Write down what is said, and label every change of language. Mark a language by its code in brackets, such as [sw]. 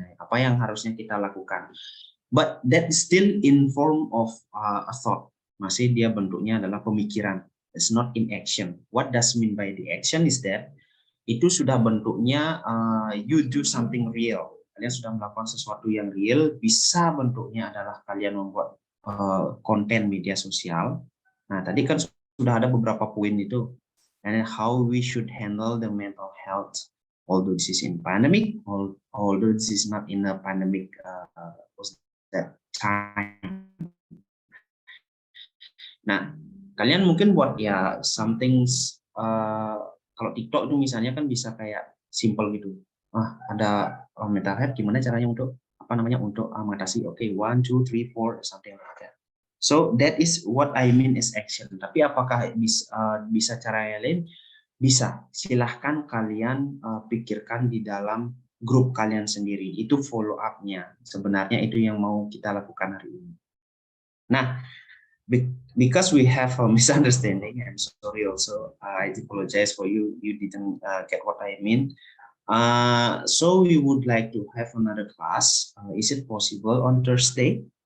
[id] Apa yang harusnya kita lakukan? [en] But that is still in form of a thought. [id] Masih dia bentuknya adalah pemikiran. [en] It's not in action. What does mean by the action is that [id] itu sudah bentuknya [en] you do something real. [id] Kalian sudah melakukan sesuatu yang real. Bisa bentuknya adalah kalian membuat konten media sosial. Nah, tadi kan sudah ada beberapa poin itu. [en] And how we should handle the mental health. Although this is in pandemic, although this is not in a pandemic that time. [id] Nah, kalian mungkin buat ya something kalau TikTok itu misalnya kan bisa kayak simple gitu. Ada mental health, gimana caranya untuk untuk mengatasi? [en] Oke, 1, 2, 3, 4 something like that. So that is what I mean is action. [id] Tapi apakah bisa cara yang lain? Bisa. Silahkan kalian pikirkan di dalam grup kalian sendiri. Itu follow up-nya. Sebenarnya itu yang mau kita lakukan hari ini. [en] Nah, because we have a misunderstanding, I'm sorry also, I apologize for you didn't get what I mean. So we would like to have another class. Is it possible on Thursday?